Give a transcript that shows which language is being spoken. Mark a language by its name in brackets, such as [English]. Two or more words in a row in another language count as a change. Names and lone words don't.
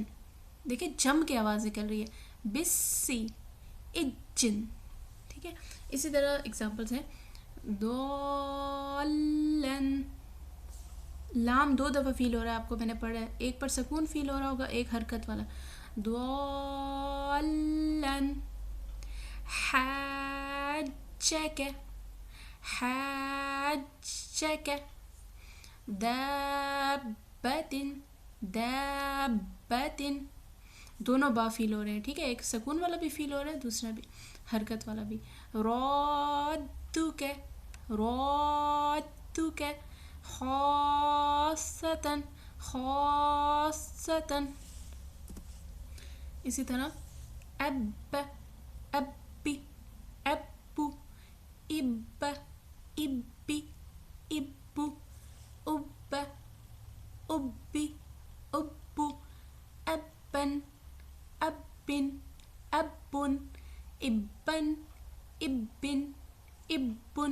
[Urdu] دیکھیں جم کی آواز نکل رہی ہے. [Arabic] بسی، اجن. [Urdu] ٹھیک ہے، اسی طرح اگزامپلس ہیں. دولن، لام دو دفعہ فیل ہو رہا ہے، آپ کو میں نے پڑھا ہے. ایک پر سکون فیل ہو رہا ہوگا، ایک حرکت والا. [Arabic] دولن. حاجک، حاجک. دابتن، دابتن. [Urdu] دونوں با فیل ہو رہے ہیں. ٹھیک ہے، ایک سکون والا بھی فیل ہو رہا ہے، دوسرا بھی حرکت والا بھی. [Arabic] رادک، رادک. خاصتاً، خاصتاً. اسی طرح اب، ابی، ابو، اب، ابی، ابو، اب، ابی، ابو، ابن، ابن، ابن، ابن، ابن، ابن.